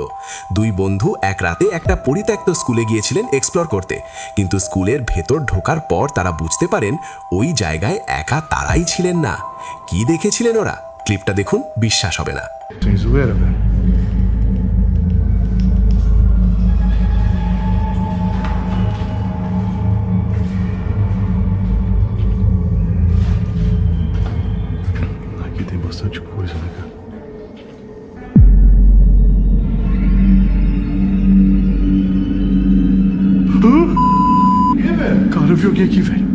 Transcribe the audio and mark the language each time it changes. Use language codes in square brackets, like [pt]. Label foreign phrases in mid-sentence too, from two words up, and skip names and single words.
[bn] দুই বন্ধু এক রাতে একটা পরিত্যক্ত স্কুলে গিয়েছিলেন এক্সপ্লোর করতে, কিন্তু স্কুলের ভেতর ঢোকার পর তারা বুঝতে পারেন ওই জায়গায় একা তারাই ছিলেন না। কি দেখেছিলেন ওরা, ক্লিপটা দেখুন, বিশ্বাস হবে না। [pt] Tem bastante coisa, né, cara? Cara, eu vi alguém aqui, velho.